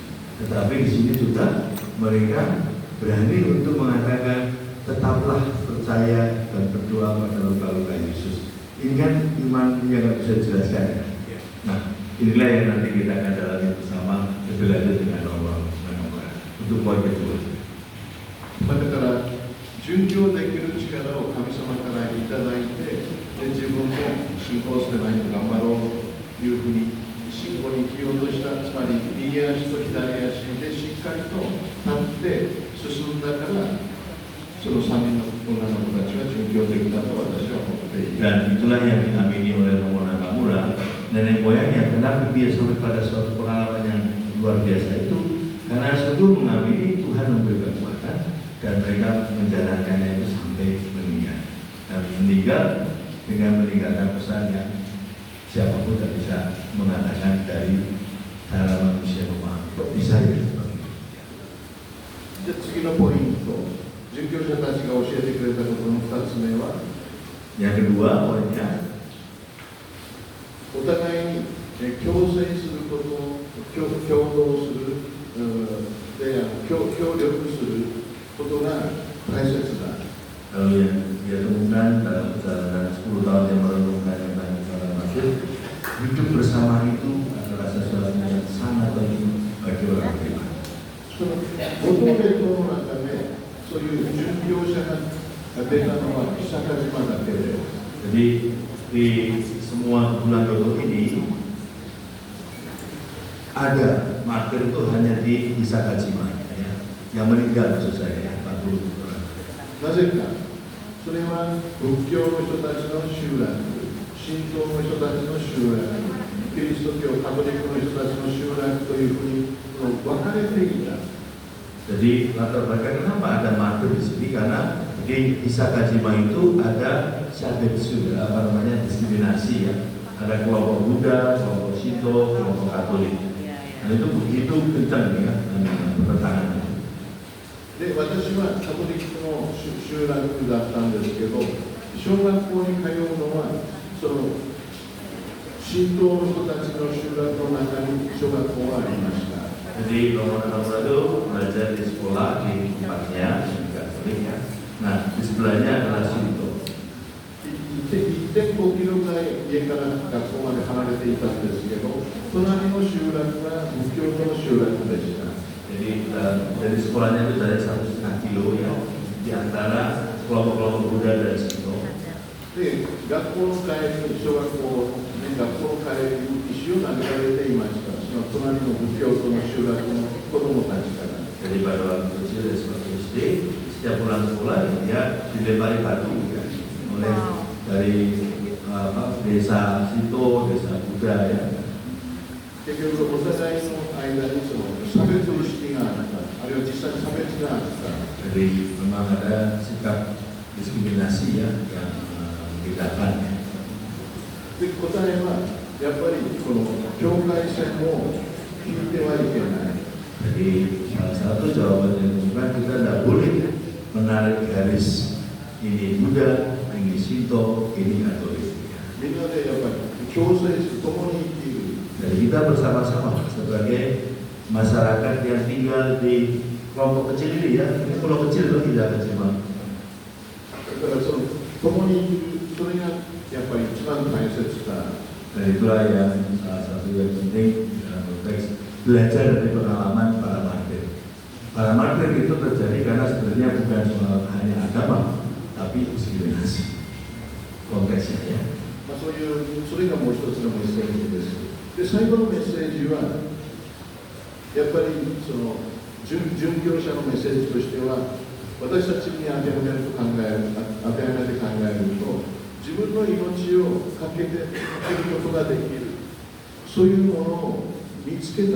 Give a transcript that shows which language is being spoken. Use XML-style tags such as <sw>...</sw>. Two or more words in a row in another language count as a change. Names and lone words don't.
<id>Tetapi di sini juga mereka berani untuk mengatakan tetaplah percaya dan berdoa pada luka-luka Yesus. Ini kan iman yang tidak bisa dijelaskan. Nah, inilah yang nanti kita akan dalami bersama lebih lanjut dengan Allah untuk poin kedua.</id> <ja>だから殉教できる力を神様からいただいて、で自分も信仰すればいいと頑張ろうというふうに信仰に生きようとした。つまり右足と左足でしっかりと立って進んだから、その3人の女の子たちは殉教できたと私は思っている。</ja> <id>Dan itulah yang diamini oleh Romo Nakamura. Nenek moyangnya kenapa dia sampai pada suatu pengalaman yang luar biasa itu, karena sebelum mengamini Tuhan memberi kekuatan dan mereka menjalankannya itu sampai meninggal. Dan meninggal dengan meninggalkan pesan yang siapapun tidak bisa mengatakan dari cara manusia memahami. Kok bisa ya?</id> <ja>で次のポイント、 准教者たちが教えてくれたことの2つ目は、</ja> <id>Yang kedua poinnya,</id> <ja>お互いに共生すること、共同する、で協力することが大切だ。</ja> <id>kalau yang dia temukan dalam perjalanan 10 tahun yang merenungkan tentang cara masuk, hidup bersama itu adalah sesuatu yang sangat penting bagi orang beriman.</id> <ja>その五島列島の中で、そういう殉教者が出たのは久賀島だけで、</ja> <id>Jadi di semua bulan Dodo ini ada martir itu hanya di Hisakajima, ya. Yang meninggal maksud saya ya, 40 orang.</id> <ja>なぜか、それは仏教の人たちの集落、神道の人たちの集落、キリスト教カトリックの人たちの集落というふうに分かれていた。</ja> <id>Jadi latar belakang kenapa ada martir di sini, karena di Hisakajima itu ada syadetsu, apa namanya, diskriminasi ya. Ada kelompok Buddha, kelompok Shinto, kelompok Katolik. Nah itu begitu kencang ya pertentangan.</id> <ja>で、私はカトリックの集落だったんですけど、小学校に通うのはその神道の人たちの集落の中に小学校がありました。</ja> <id>Jadi nomor-nomor itu belajar di sekolah di tempatnya juga Katolik ya. Nah di sebelahnya adalah Shinto.</id> <ja>1.5 キロぐらい家から学校まで離れていたんですけど、隣の集落が仏教徒の集落でした。</ja> <id>Jadi dari sekolahnya itu dari 1,5 kilo ya, di antara kelompok-kelompok Buddha dan Shinto.</id> <ja>で、学校の帰り、小学校、学校の帰りに石を投げられていました。その隣の仏教徒の集落の子供たちから。</ja> <id>Jadi pada waktu kecil dari sekolah SD, setiap pulang sekolah dia dilempari batu ya, oleh dari desa Shinto, desa Buddha ya.</id> <ja>結局、お互いの間にその差別意識があった、あるいは実際に差別があった。</ja> <id>Jadi memang ada sikap diskriminasi ya yang membedakan ya.</id> <ja>で、答えはやっぱりこの境界線を引いてはいけない。</ja> <id>Jadi salah satu jawaban yang bukan, kita tidak boleh menarik garis ini Buddha, ini Shinto, ini Katolik.</id> <ja>みんなでやっぱり共生する、共に生きる。</ja> <id>Jadi kita bersama-sama sebagai masyarakat yang tinggal di kelompok kecil ini ya, ini pulau kecil loh, tidak kecil banget.</id> <ja>だからその共に生きる、それがやっぱり一番大切だ。</ja> <id>Dan itulah yang salah satu yang penting dalam konteks belajar dari pengalaman para martir. Para martir itu terjadi karena sebenarnya bukan soal hanya agama, tapi diskriminasi konteksnya ya.</id> <ja>そういうそれがもう一つのメッセージです。で、最後のメッセージはやっぱりその殉教者のメッセージとしては、私たちに当てはめて考えると、自分の命をかけていくことができる、そういうものを見つけた。</ja>